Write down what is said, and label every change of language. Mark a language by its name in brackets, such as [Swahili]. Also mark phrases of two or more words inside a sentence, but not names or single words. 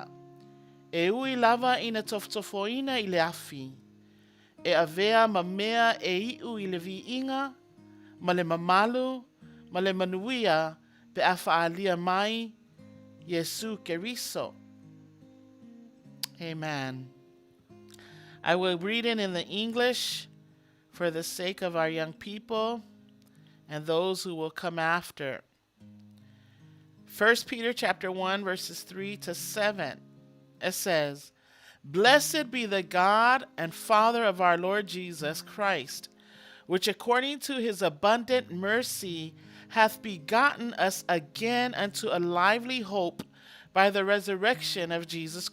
[Samoan] E ui lava ina tofotofoina i le afi. E avea ma mea e iu i le vi inga, ma le mamalu, ma le manuia pe a whaalia mai Yesu Keriso. Amen. [English] I will read it in the English for the sake of our young people and those who will come after. 1 Peter chapter 1 verses 3 to 7. It says, Blessed be the God and Father of our Lord Jesus Christ, which according to his abundant mercy hath begotten us again unto a lively hope by the resurrection of Jesus